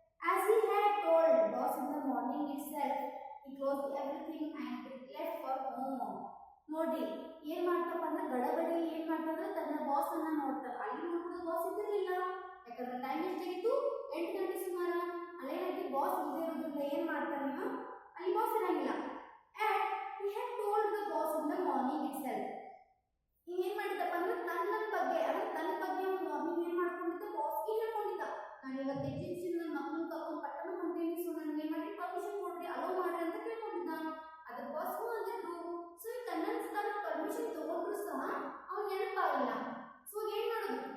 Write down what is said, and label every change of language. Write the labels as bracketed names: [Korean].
[English] As he had told boss in the morning itself, he closed everything and left for home. [Kannada] ನೋಡಿ ಏನ್ ಮಾಡ್ತಪ್ಪ ಅಂದ್ರೆ ಗಡಬಡಿಯಲ್ಲಿ ಏನ್ ಮಾಡ್ತಾರೆ ತನ್ನ ಬಾಸ್ ಅನ್ನ ನೋಡ್ತಾರೆ. ಅಲ್ಲಿ ನೋಡಿದ್ರೆ ಬಾಸ್ ಇದ್ದಿರಲಿಲ್ಲ, ಯಾಕಂದ್ರೆ ಟೈಮ್ ಎಷ್ಟಾಗಿತ್ತು? 8 ಗಂಟೆ ಸುಮಾರು. ಅಲ್ಲೇನಾಗಿ ಬಾಸ್ ಇಲ್ಲದೆ ಇರೋದ್ರಿಂದ ಏನ್ ಮಾಡ್ತಾನೆ ಅಲ್ಲಿ ಬಾಸ್ ಇರಂಗಿಲ್ಲ. [English] And he had told the boss in the morning itself. [Kannada] ಏನ್ ಮಾಡಿದಪ್ಪ ಅಂದ್ರೆ ತನ್ನ ಬಗ್ಗೆ ಅಂದ್ರೆ ತನ್ನ ಬಗ್ಗೆ ಮಾರ್ನಿಂಗ್ ಏನ್ ಮಾಡ್ಕೊಂಡಿದ್ದ ಬಾಸ್ಗೆ ಹೇಳ್ಕೊಂಡಿದ್ದ, ನಾನು ಇವತ್ತು ಎಕ್ಸಿಬಿಷನ್ ನನ್ನ ಮಕ್ಕಳನ್ನ ಕರ್ಕೊಂಡು ಪಟ್ಟಣ ಹೊಂಟೀನಿ, ಸೊ ನನಗೆ ಏನ್ ಮಾಡಿ ಪರ್ಮಿಷನ್ ಕೊಡ್ರಿ, ಅಲೋ ಮಾಡ್ರಿ ಅಂತ ಕೇಳ್ಕೊಂಡಿದ್ದ. ಅದ್ರ ಬಾಸ್ ಅಂದಿದ್ರು. ಸೊ ತನ್ನ ಪರ್ಮಿಷನ್ ತಗೊಂಡ್ರು ಸಹ ಅವ್ನು ನೆನಪಾಗಿಲ್ಲ. ಸೊ ಏನ್ ಮಾಡೋದು?